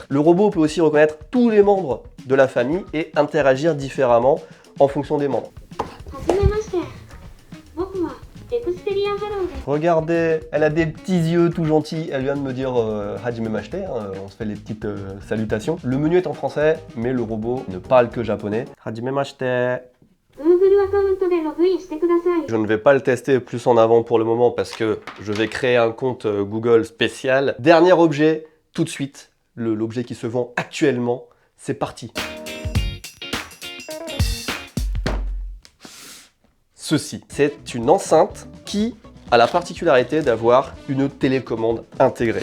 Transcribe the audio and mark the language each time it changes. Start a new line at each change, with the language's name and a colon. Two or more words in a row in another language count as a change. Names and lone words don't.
French: Le robot peut aussi reconnaître tous les membres de la famille et interagir différemment en fonction des membres. Regardez, elle a des petits yeux tout gentils, elle vient de me dire
Japanese: はじめまして,
French: on se fait les petites salutations. Le menu est en français, mais le robot ne parle que japonais.
Japanese: はじめまして.
French: Je ne vais pas le tester plus en avant pour le moment parce que je vais créer un compte Google spécial. Dernier objet, tout de suite, l'objet qui se vend actuellement, c'est parti. Ceci, c'est une enceinte qui a la particularité d'avoir une télécommande intégrée.